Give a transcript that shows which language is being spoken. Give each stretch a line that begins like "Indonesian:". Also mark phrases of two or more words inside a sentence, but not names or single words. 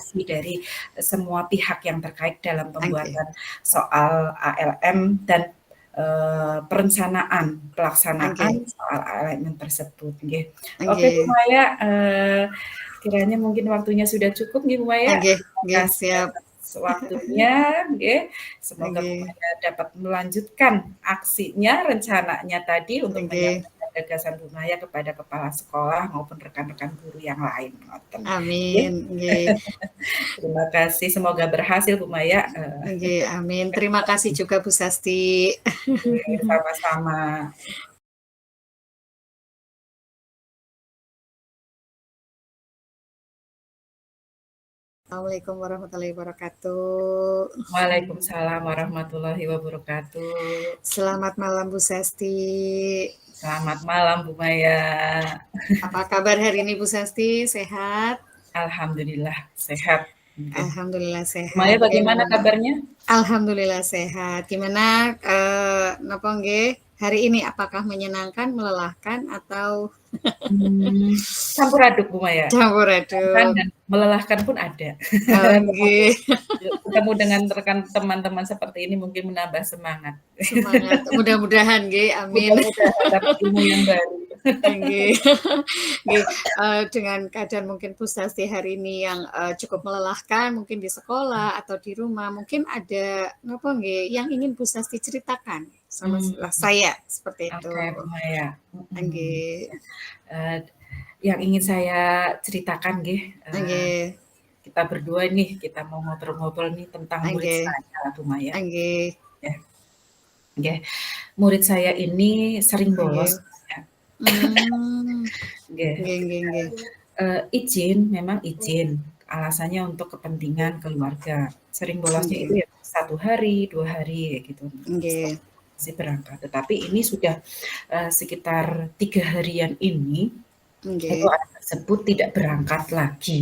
Indonesian: komunikasi dari semua pihak yang terkait dalam nggih, pembuatan soal ALM dan, perencanaan pelaksanaan nggih, soal ALM tersebut nggih. Oke Bu nggih, Maya, kiranya mungkin waktunya sudah cukup nih Bu Maya. nggih Terima nggih, kasih siap, atas waktunya nggih. Semoga Bu nggih, Maya dapat melanjutkan aksinya, rencananya tadi untuk nggih, menyampaikan gagasan Bu Maya kepada kepala sekolah maupun rekan-rekan guru yang lain, ngoten. Nggih, amin, nggih. terima kasih, semoga berhasil Bu Maya, Nggih, amin. Terima kasih juga Bu Sasti. sama-sama.
Arabic: السلام عليكم ورحمة الله وبركاته. وعليكم السلام ورحمة الله وبركاته.
Indonesian: Selamat malam Bu Sasti. Selamat malam Bu Maya. Apa kabar hari ini Bu Sasti? Sehat? Alhamdulillah sehat. Nggih. Alhamdulillah Bu Maya sehat. bagaimana Gimana? kabarnya? Alhamdulillah sehat. Gimana,
Javanese: napa nggih,
Indonesian: hari ini apakah menyenangkan, melelahkan, atau Campur aduk Bu Maya, campur menyenangkan aduk? dan melelahkan pun ada. Oh, Tetapi nggih. ketemu dengan rekan teman-teman seperti ini mungkin menambah semangat. Semangat. Mudah-mudahan nggih, amin. Mudah-mudahan dapat ilmu yang baru. Nggih. Nggih, dengan keadaan mungkin frustasi hari ini yang, cukup melelahkan mungkin di sekolah atau di rumah, mungkin ada
Javanese: napa nggih,
Indonesian: yang ingin Bu Sasti ceritakan sama Mmm, saya, seperti itu. oke Bu Maya, Nggih, eee, yang ingin saya ceritakan nggih, nggih, kita berdua nih, kita mau ngobrol-ngobrol nih tentang murid Nggih. saya, Bu Maya. Nggih. Ya. Nggih. Murid saya ini sering Nggih. bolos, ya. Nggih, Nggih. nggih, nggih. Izin, memang izin, alasannya untuk kepentingan keluarga. Sering bolosnya itu Nggih. ya 1 hari, 2 hari, kayak gitu. Nggih. Masih berangkat. Tetapi ini sudah sekitar 3 harian ini, itu Nggih. anak tersebut tidak berangkat lagi.